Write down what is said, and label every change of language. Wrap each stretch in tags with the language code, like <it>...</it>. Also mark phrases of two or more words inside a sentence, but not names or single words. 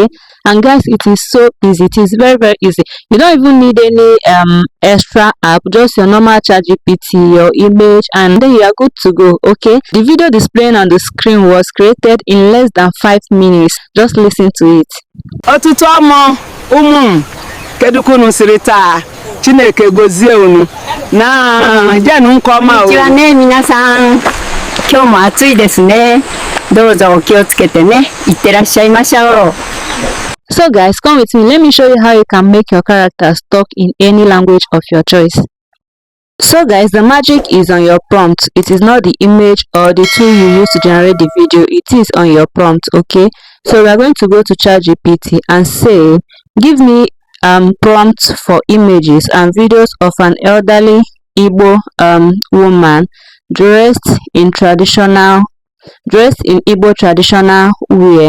<en>And guys, it is so easy. It is very, very easy. You don't even need any extra app, just your normal ChatGPT, your image, and then you are good to go, okay? The video displaying on the screen was created in less than 5 minutes. Just listen to it.</en> <ig>Ọtụtụ ụmụ kedu ka unu siri taa Chineke gozie unu na jenu nke ọma o.</ig> <ja>Minasan, 今日も暑いですね。どうぞお気をつけてね。いってらっしゃいましょう。</ja> <en>So guys, come with me. Let me show you how you can make your characters talk in any language of your choice. So guys, the magic is on your prompt. It is not the image or the tool you use to generate the video. It is on your prompt, okay? So we are going to go to ChatGPT and say, give me prompts for images and videos of an elderly Igbo woman dressed in Igbo traditional wear.</en>